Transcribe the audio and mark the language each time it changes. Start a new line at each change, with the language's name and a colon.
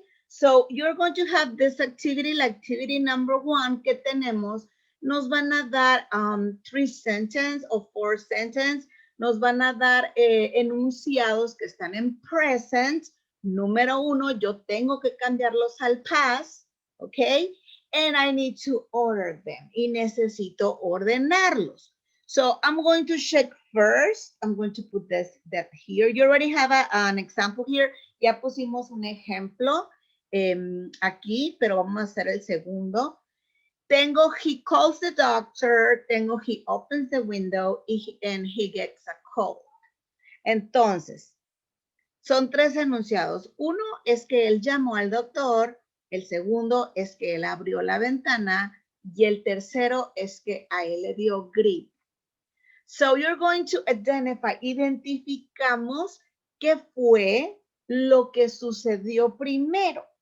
English: So, you're going to have this activity,
Spanish: la activity number 1 que tenemos, nos van a dar 3 sentences o 4 sentences, nos van a dar enunciados que están en present. Número 1, yo tengo que cambiarlos al past, ¿ok?
English: And I need to order them.
Spanish: Y necesito ordenarlos.
English: So I'm going to check first. I'm going to put that here. You already have an example here.
Spanish: Ya pusimos un ejemplo aquí, pero vamos a hacer el segundo.
English: Tengo he calls the doctor. Tengo he opens the window and he gets a cold.
Spanish: Entonces, son 3 enunciados. Uno es que él llamó al doctor. El segundo es que él abrió la ventana y el tercero es que a él le dio gripe.
English: So you're going to identify,
Spanish: identificamos qué fue lo que sucedió primero.